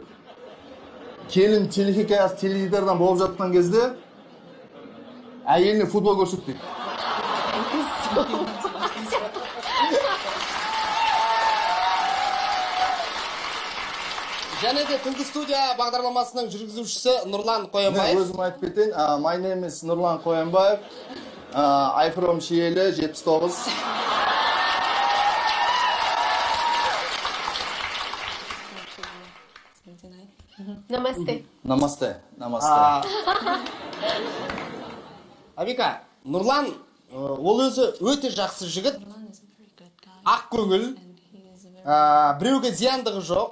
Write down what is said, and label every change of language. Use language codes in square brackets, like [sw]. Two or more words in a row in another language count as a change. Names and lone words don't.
[kk] Келін телехикаясы теледидардан болып жатқан кезде әйеліне футбол көрсетті. Және де Түнгі студия бағдарламасының жүргізушісі Нұрлан Қоянбаев. Мен өзім айтып кетейін. [en] My name is Нұрлан Қоянбаев. I from Шиелі, 79. [hi] Намасте. नमस्ते। नमस्ते. [kk] Авика, Нұрлан ол өзі өте жақсы жігіт, ақ көңіл, біреуге зияндығы жоқ.